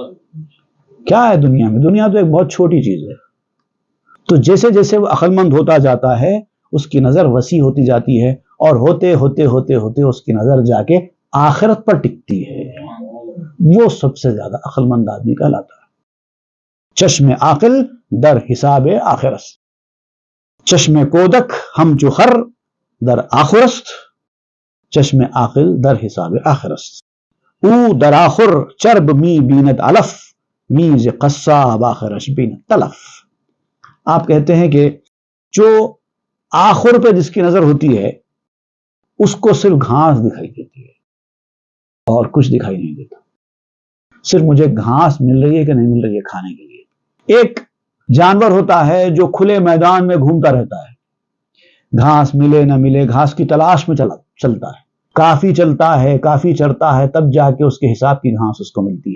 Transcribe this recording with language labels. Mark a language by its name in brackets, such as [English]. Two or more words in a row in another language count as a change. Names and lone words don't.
[Urdu] کیا ہے دنیا میں؟ دنیا تو ایک بہت چھوٹی چیز ہے۔ تو جیسے جیسے وہ عقل مند ہوتا جاتا ہے اس کی نظر وسیع ہوتی جاتی ہے، اور ہوتے ہوتے ہوتے ہوتے اس کی نظر جا کے آخرت پر ٹکتی ہے، وہ سب سے زیادہ عقل مند آدمی کہلاتا ہے۔ [Persian] چشم عاقل در حساب آخرست، چشم کودک ہم چو خر در آخرست، چشم عاقل در حساب آخر است. او در آخر چرب می بیند علف میز قصاب آخرش بیند تلف. [Urdu] آپ کہتے ہیں کہ جو آخر پہ جس کی نظر ہوتی ہے اس کو صرف گھاس دکھائی دیتی ہے اور کچھ دکھائی نہیں دیتا. صرف مجھے گھاس مل رہی ہے کہ نہیں مل رہی ہے کھانے کے لیے. ایک جانور ہوتا ہے جو کھلے میدان میں گھومتا رہتا ہے, گھاس ملے نہ ملے گھاس کی تلاش میں چلتا ہے, کافی چلتا ہے, کافی چرتا ہے, تب جا کے اس کے حساب کی گھاس اس کو ملتی ہے.